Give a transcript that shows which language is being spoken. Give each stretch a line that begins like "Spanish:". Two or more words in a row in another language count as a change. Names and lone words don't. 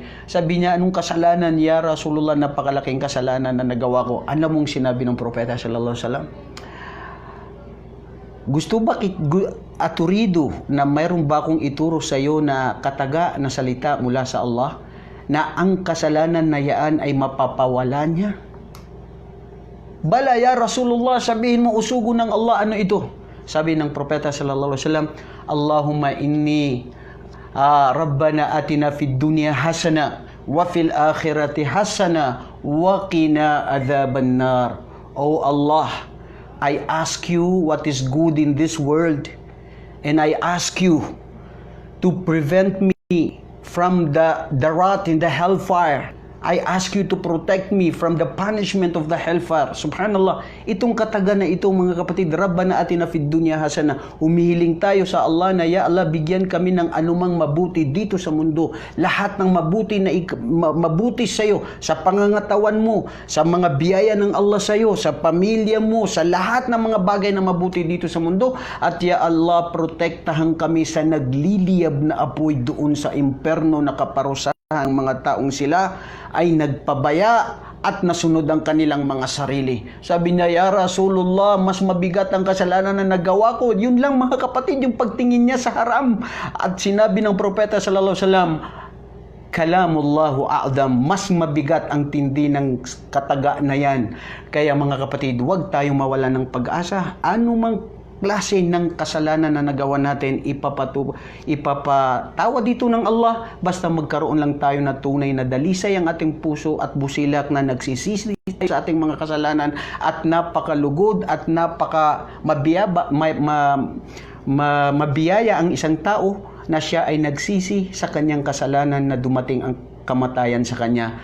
Filipino: Sabi niya, "Anong kasalanan,
Arabic: يا رسول الله?
Filipino: Napakalaking kasalanan na nagawa ko." Alam mong sinabi ng propeta
Arabic: صلى الله عليه وسلم,
Filipino: "Gusto ba aturido na mayroon ba akong ituro sa iyo na kataga na salita mula sa Allah na ang kasalanan na yaan ay mapapawala niya?"
Arabic: "بلى يا رسول الله,"
Filipino: sabihin mo, usugo ng Allah, ano ito? Sabi ng propeta
Arabic: صلى الله عليه وسلم اللهم إني ربنا آتنا في الدنيا حسنة وفي الآخرة حسنة وقنا عذاب النار."
English: Oh Allah, I ask you what is good in this world, and I ask you to prevent me from the wrath in the hellfire. I ask you to protect me from the punishment of the hellfire.
Filipino: Subhanallah, itong kataga na ito mga kapatid,
Arabic: ربنا آتنا في الدنيا حسنة.
Filipino: Umihiling tayo sa Allah na,
Arabic: يا الله,
Filipino: bigyan kami ng anumang mabuti dito sa mundo. Lahat ng mabuti na mabuti sa iyo, sa pangangatawan mo, sa mga biyaya ng Allah sa iyo, sa pamilya mo, sa lahat ng mga bagay na mabuti dito sa mundo.
Arabic: At يا الله,
Filipino: protektahan kami sa nagliliyab na apoy doon sa imperno na kaparusahan ang mga taong sila ay nagpabaya at nasunod ang kanilang mga sarili. Sabi niya,
Arabic: يا رسول الله,
Filipino: mas mabigat ang kasalanan na nagawa ko. Yun lang mga kapatid, yung pagtingin niya sa haram. At sinabi ng propeta
Arabic: صلى الله عليه وسلم, كلام الله أعظم,
Filipino: mas mabigat ang tindi ng kataga na yan. Kaya mga kapatid, huwag tayong mawala ng pag-asa. Ano mang klase ng kasalanan na nagawa natin, ipapatawa dito ng Allah, basta magkaroon lang tayo na tunay na dalisay ang ating puso at busilak na nagsisisi sa ating mga kasalanan at napakalugod at mabiyaya ang isang tao na siya ay nagsisi sa kanyang kasalanan na dumating ang kamatayan sa kanya.